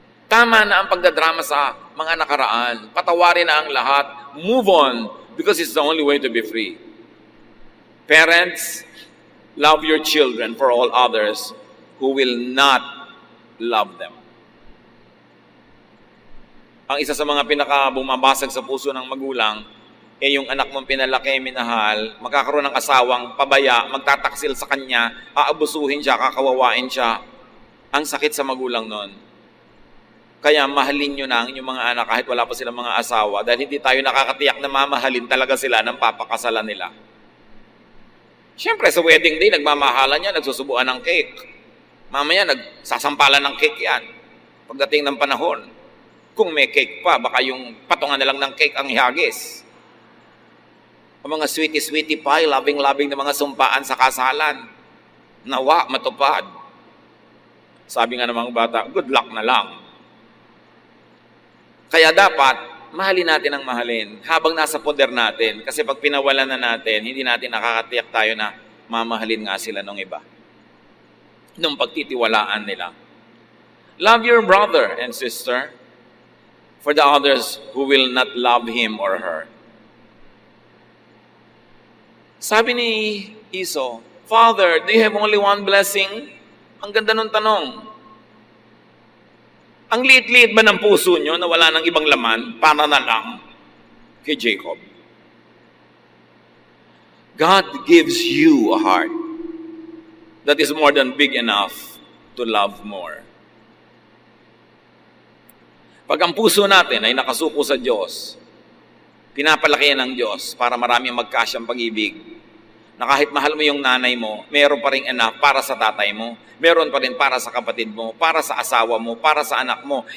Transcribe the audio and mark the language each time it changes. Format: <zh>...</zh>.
<tl>Tama na ang pagdadrama sa mga nakaraan. Patawarin na ang lahat.</tl> <en>Move on because it's the only way to be free. Parents, love your children for all others who will not love them.</en> <tl>Ang isa sa mga pinaka-bumabasag sa puso ng magulang, yung anak mong pinalaki, minahal, magkakaroon ng asawang pabaya, magtataksil sa kanya, aabusuhin siya, kakawawain siya. Ang sakit sa magulang nun. Kaya mahalin nyo na ang inyong mga anak kahit wala pa silang mga asawa dahil hindi tayo nakakatiyak na mamahalin talaga sila ng papakasalan nila. Siyempre, sa wedding day, nagmamahalan niya, nagsusubuan ng cake. Mamaya, nagsasampalan ng cake yan. Pagdating ng panahon, kung may cake pa, baka yung patungan na lang ng cake ang ihagis. Ang mga sweetie-sweetie pie, labing-labing na mga sumpaan sa kasalan. Nawa, matupad. Sabi nga ng mga bata,</tl> <en>good luck</en> <tl>na lang. Kaya dapat, mahalin natin ang mahalin habang nasa poder natin. Kasi pag pinawalan na natin, hindi natin nakakatiyak tayo na mamahalin nga sila ng iba. Nung pagtitiwalaan nila.</tl> <en>Love your brother and sister for the others who will not love him or her.</en> <tl>Sabi ni Esau,</tl> <en>Father, do you have only one blessing?</en> <tl>Ang ganda nung tanong. Ang liit-liit ba ng puso nyo na wala ng ibang laman para na lang kay Jacob?</tl> <en>God gives you a heart that is more than big enough to love more.</en> <tl>Pag ang puso natin ay nakasuko sa Diyos, pinapalaki yan ng Diyos para maraming magkasyang pag-ibig, na kahit mahal mo yung nanay mo, meron pa rin enough para sa tatay mo, meron pa rin para sa kapatid mo, para sa asawa mo, para sa anak mo.</tl>